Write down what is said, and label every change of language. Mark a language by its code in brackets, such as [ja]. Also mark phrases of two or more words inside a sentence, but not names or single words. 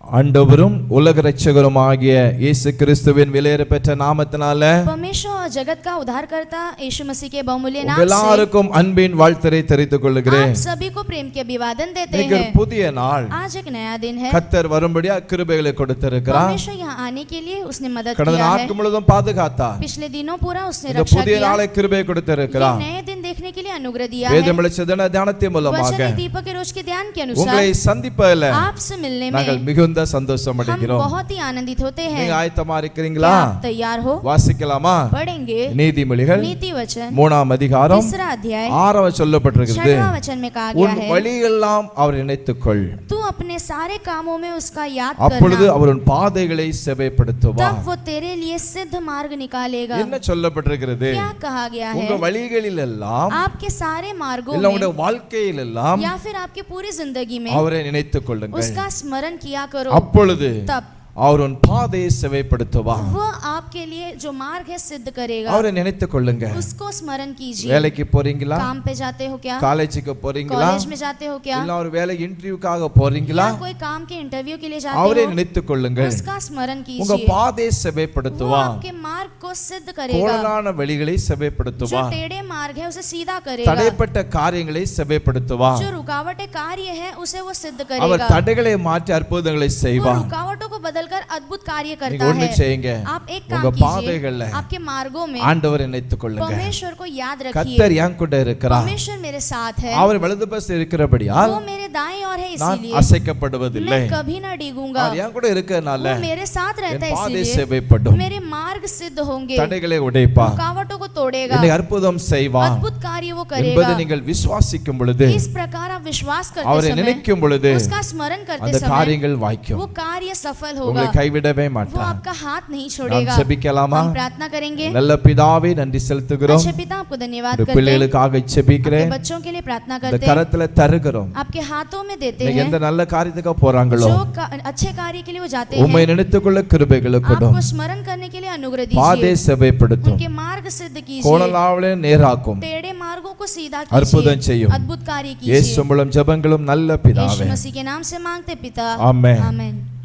[ta] ஆண்டவரும் உலக இரட்சகருமாகிய இயேசு கிறிஸ்துவின் விலையேறப்பெற்ற நாமத்தினாலே [hi] परमेश्वर और जगत का उद्धारकर्ता यीशु मसीह के बहुमूल्य नाम [ta] எல்லாருக்கும் அன்பின் வாழ்த்தை தெரிவித்துக் கொள்கிறேன். [hi] आप सभी को प्रेम के अभिवादन देते एक हैं. [ta] புதிய நாள். [hi] आज एक नया दिन है. [ta] கர்த்தர் வரும்படியா கிருபைகளை கொடுத்திருக்கிறார். [hi] परमेश्वर यहाँ आने के लिए उसने मदद [ta] கடந்த [hi] किया है. [ta] நாட்கள் முழுவதும் பாதுகாத்தார். [hi] पिछले दिनों पूरा उसने [ta] இந்த [hi] रक्षा [ta] புதிய [hi] किया. [ta] நாளை கிருபை கொடுத்திருக்கிறார். [hi] नए दिन देखने के लिए अनुग्रह दिया है. [ta] வேதம் வெளிச்சத்தின் தியானத்தின் மூலமாக [hi] वचन दीपक के रोज के ध्यान के अनुसार [ta] உங்களை சந்திப்பதில் [hi] आपसे मिलने [ta] நாங்கள் [hi] में [ta] மிகுந்த சந்தோஷம் [hi] हम [ta] அடைகிறோம். [hi] बहुत ही आनंदित होते हैं. [ta] நீங்க ஆயத்தமா இருக்கிறீங்களா? [hi] क्या आप तैयार हो? [ta] வாசிக்கலாமா? [hi] पढ़ेंगे [ta] நீதிமொழிகள் [hi] नीति वचन [ta] 3ஆம் அதிகாரம் [hi] तीसरा अध्याय [ta] 6ஆம் சொல்லப்பட்டிருக்கிறது. [hi] 6वां वचन में कहा गया [ta] உன் [hi] है [ta] வழியெல்லாம் அவர் நினைத்துக்கொள், [hi] तू अपने सारे कामों में उसका याद [ta] அப்பொழுது [hi] करना, [ta] அவர் உன் பாதைகளை செவைப்படுத்துவார். [hi] तब वो तेरे लिए सिद्ध मार्ग निकालेगा. [ta] என்ன சொல்லப்பட்டிருக்கிறது? [hi] क्या कहा गया [ta] உங்க [hi] है? [ta] வழிகளில் எல்லாம் [hi] आपके सारे मार्गों [ta] இல்ல [hi] में [ta] உங்களுடைய வாழ்க்கையில் எல்லாம் [hi] या फिर आपकी पूरी जिंदगी में [ta] அவரை நினைத்துக் கொள்ளுங்கள். [hi] उसका स्मरण किया करो. [ta] அப்பொழுது [hi] तब [ta] அவர் உன் பாதையை செவைப்படுத்துவார். [hi] वो आपके लिए जो मार्ग है सिद्ध करेगा. [ta] அவரை நினைத்துக் கொள்ளுங்க. [hi] उसको स्मरण कीजिए. [ta] வேலைக்கு போறீங்களா? [hi] काम पे जाते हो क्या? [ta] காலேஜுக்கு போறீங்களா? [hi] कॉलेज में जाते हो क्या? [ta] இல்ல ஒரு வேலை இன்டர்வியூக்காக போறீங்களா? [hi] या कोई काम के इंटरव्यू के लिए जाते [ta] அவரை [hi] हो? [ta] நினைத்துக் கொள்ளுங்கள். [hi] उसका स्मरण [ta] உங்க [hi] कीजिए. [ta] பாதையை [hi] वो [ta] செவைப்படுத்துவார். [hi] आपके मार्ग को सिद्ध करेगा. [ta] கோணலான வழிகளை [hi] जो [ta] செவைப்படுத்துவார். [hi] टेढ़े मार्ग है उसे सीधा करेगा. [ta] தடைப்பட்ட காரியங்களை செவைப்படுத்துவார். [hi] जो रुकावटें कार्य है उसे वो सिद्ध [ta] அவர் [hi] करेगा. [ta] தடைகளை மாற்றி அற்புதங்களை [hi] वो [ta] செய்வார். [hi] रुकावटों को बदलकर अद्भुत कार्य [ta] நீங்க [hi] करता [ta] ஒண்ணு [hi] है. [ta] செய்யுங்க. [hi] आप एक [ta] உங்க [hi] काम [ta] பாதைகள்ல [hi] कीजिए. आपके मार्गों में [ta] ஆண்டவரை நினைத்துக் கொள்ளுங்க. [hi] परमेश्वर को याद रखिए. [ta] கர்த்தர் என் கூட இருக்கிறார். [hi] परमेश्वर मेरे साथ है. [ta] அவர் வலது பக்கம் இருக்கிறபடியால் [hi] वो मेरे दाएं ओर है, [ta] நான் [hi] इसीलिए [ta] அசைக்கப்படுவதில்லை. [hi] मैं कभी ना डिगूंगा. [ta] அவர் என் கூட இருக்கிறனால [hi] वो मेरे साथ रहता [ta] என் [hi] है, [ta] பாதை [hi] इसीलिए [ta] செவைப்படும். [hi] मेरे मार्ग सिद्ध होंगे. [ta] தடைகளை உடைப்பார். [hi] रुकावटों को तोड़ेगा. [ta] என்னை அற்புதம் செய்வார் [hi] अद्भुत कार्य वो [ta] என்பதை [hi] करेगा. [ta] நீங்கள் விசுவாசிக்கும் பொழுது, [hi] इस प्रकार आप विश्वास [ta] அவரை [hi] करते समय, [ta] நினைக்கும் பொழுது [hi] उसका स्मरण करते [ta] அந்த [hi] समय [ta] காரியங்கள் வாய்க்கும். [hi] वो कार्य सफल [ta] உங்களை [hi] होगा. [ta] கைவிடவே [hi] वो [ta] மாட்டார். [hi] आपका हाथ नहीं [ta] நாம் [hi] छोड़ेगा. [ta] ஜெபிக்கலாமா? [hi] हम प्रार्थना करेंगे. [ta] நல்ல பிதாவே, நன்றி செலுத்துகிறோம். [hi] अच्छे पिता, आपको धन्यवाद [ta] இந்த [hi] करते हैं. [ta] பிள்ளைகளுக்காக [hi] आपके [ta] ஜெபிக்கிறேன். [hi] बच्चों के लिए प्रार्थना [ta] இந்த [hi] करते हैं. [ta] கரத்துல தருகிறோம். [hi] आपके हाथों में देते [ta] இன்னைக்கு [hi] हैं. [ta] எந்த நல்ல காரியத்துக்கு போறாங்களோ [hi] जो अच्छे कार्य के लिए वो जाते [ta] உம்மை [hi] हैं, [ta] நினைத்துக்கொள்ள கிருபைகளை கொடும். [hi] आपको स्मरण करने के लिए अनुग्रह [ta] பாதை [hi] दीजिए. [ta] செவைப்படுத்தும். [hi] उनके मार्ग सिद्ध कीजिए. [ta] கோணலாவலே நேராக்கும். [hi] टेढ़े मार्गों को सीधा [ta] அற்புதம் [hi] कीजिए. [ta] செய்யும். [hi] अद्भुत कार्य [ta] இயேசு [hi] कीजिए. [ta] மூலம் ஜெபங்களும் நல்ல [hi] यीशु [ta] பிதாவே. [hi] मसीह के नाम से मांगते पिता. आमेन. आमेन.